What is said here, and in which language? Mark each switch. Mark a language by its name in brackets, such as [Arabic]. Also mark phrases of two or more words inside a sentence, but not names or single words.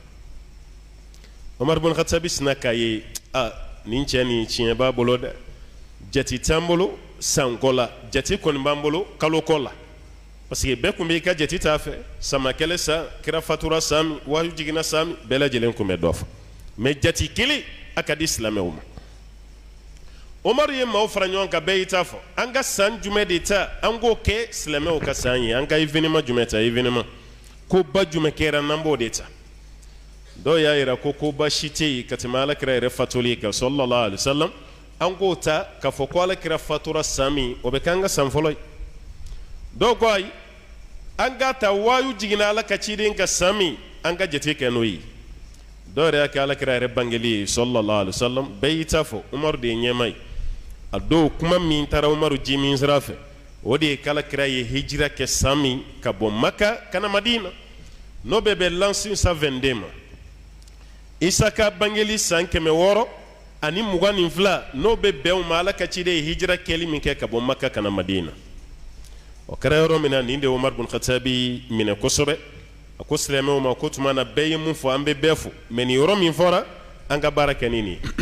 [Bambara] Umar bin Khattabi sina k'a ye nin cɛ nin tiɲɛ b'a bolo dɛ jate t'an bolo sanko la jate kɔni b'an bolo kaloko la [French] parce que [Bambara] bɛɛ kun b'i ka jate t'a fɛ samakɛlɛ san kira fatura san min wahyu jiginna san min bɛɛ lajɛlen kun bɛ dɔ fɔ mais jate kelen a ka di silamɛw ma Umar ye maaw fara ɲɔgɔn kan bɛɛ y'i ta fɔ an ka san jumɛn de ta an k'o kɛ silamɛw ka san ye an ka événement jumɛn ta événement ko ba jumɛn kɛra n'an b'o de ta dɔw y'a yira ko ba si tɛ yen ka tɛmɛ alakira yɛrɛ fatuli kan [Arabic] sallallahu alaihi wasallam [Bambara] an k'o ta k'a fɔ ko alakira fatura san min o bɛ kɛ an ka san fɔlɔ ye dɔw ko ayi an k'a ta wahyu jiginna ala ka ciden ka san min an ka jate kɛ n'o ye dɔw yɛrɛ y'a kɛ alakira yɛrɛ bangeli ye [Arabic] sallallahu alaihi wasallam [Bambara] bɛɛ y'i ta fɔ Umaru de ye ɲɛma ye a dɔw kuma min taara Umaru ji min sira fɛ o de ye k'alakira ye hijira kɛ san min ka bɔ Maka ka na Madina n'o bɛɛ bɛ l'an 522 ma Isa ka bangeli san 600 ani 22 n'o bɛ bɛn o ma ala ka ciden ye hijira kɛli min kɛ ka bɔ Maka ka na Madina o kɛra yɔrɔ min na nin de Umar bin Khattabi minɛ kosɛbɛ a ko silamɛw ma ko tuma na bɛɛ ye mun fɔ an bɛ bɛɛ fɔ mais nin yɔrɔ min fɔra an ka baara kɛ nin